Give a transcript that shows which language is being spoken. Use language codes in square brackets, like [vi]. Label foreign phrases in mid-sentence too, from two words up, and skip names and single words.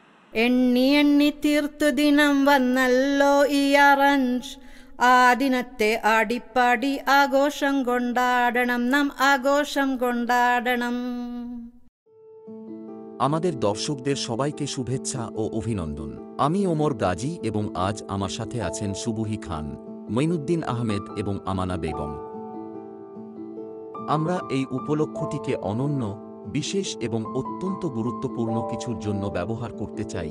[ml] എണ്ണി എണ്ണി തീർത്തു ദിനം വന്നല്ലോ ഈ അറഞ്ച്. ആ ദിനത്തെ ആടിപ്പാടി ആഘോഷം കൊണ്ടാടണം, നാം আঘোষম കൊണ്ടാടണം। [bn] আমাদের দর্শকদের সবাইকে শুভেচ্ছা ও অভিনন্দন। আমি ওমর গাজী এবং আজ আমার সাথে আছেন সুবুহি খান, মঈনুদ্দিন আহমেদ এবং আমানা বেগম। আমরা এই উপলক্ষটিকে অনন্য, বিশেষ এবং অত্যন্ত গুরুত্বপূর্ণ কিছুর জন্য ব্যবহার করতে চাই।